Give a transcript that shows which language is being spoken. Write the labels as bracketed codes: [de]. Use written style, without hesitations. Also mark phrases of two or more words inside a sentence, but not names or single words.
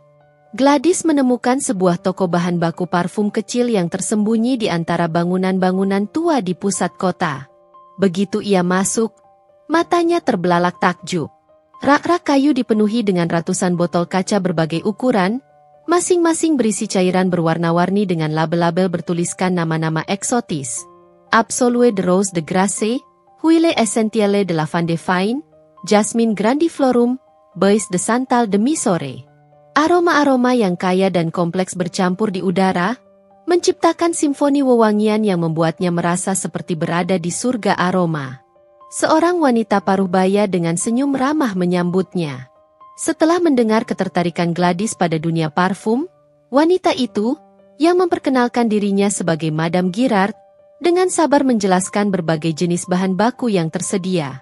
[id] Gladys menemukan sebuah toko bahan baku parfum kecil yang tersembunyi di antara bangunan-bangunan tua di pusat kota. Begitu ia masuk, matanya terbelalak takjub. Rak-rak kayu dipenuhi dengan ratusan botol kaca berbagai ukuran, masing-masing berisi cairan berwarna-warni dengan label-label bertuliskan nama-nama eksotis. [fr] Absolue de Rose de Grasse, Huile Essentielle de Lavande Fine, Jasmine Grandiflorum, Bois de Santal de Misore. [id] Aroma-aroma yang kaya dan kompleks bercampur di udara, menciptakan simfoni wewangian yang membuatnya merasa seperti berada di surga aroma. Seorang wanita paruh baya dengan senyum ramah menyambutnya. Setelah mendengar ketertarikan Gladys pada dunia parfum, wanita itu, yang memperkenalkan dirinya sebagai Madame Girard, dengan sabar menjelaskan berbagai jenis bahan baku yang tersedia.